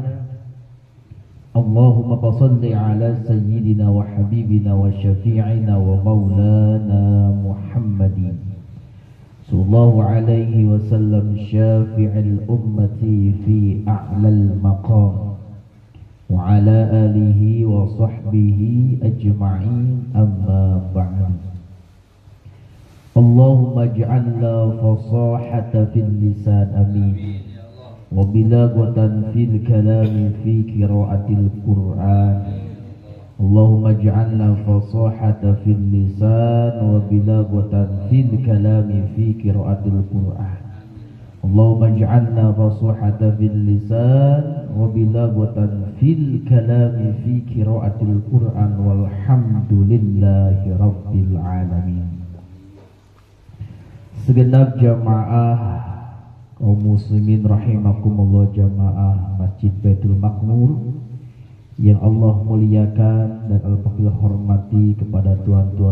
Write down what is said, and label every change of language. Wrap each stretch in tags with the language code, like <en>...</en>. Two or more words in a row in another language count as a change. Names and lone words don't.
<ar>اللهم صل على سيدنا وحبيبنا وشفيعنا ومولانا محمد صلى الله عليه وسلم شفيع الأمة في أعلى المقام وعلى آله وصحبه أجمعين، أما بعد. اللهم اجعلنا فصاحة في اللسان، آمين، وبلاغة في الكلام في قراءة القرآن. اللهم اجعلنا فصاحة في اللسان وبلاغة في الكلام في قراءة القرآن. اللهم اجعلنا فصاحة في اللسان وبلاغة في الكلام في قراءة القرآن, والحمد لله رب العالمين.</ar> <id>Segenap jamaah kaum muslimin rahimakumullah, jamaah Masjid Baitul Makmur yang Allah muliakan dan al-faqih hormati, kepada tuan-tuan</id>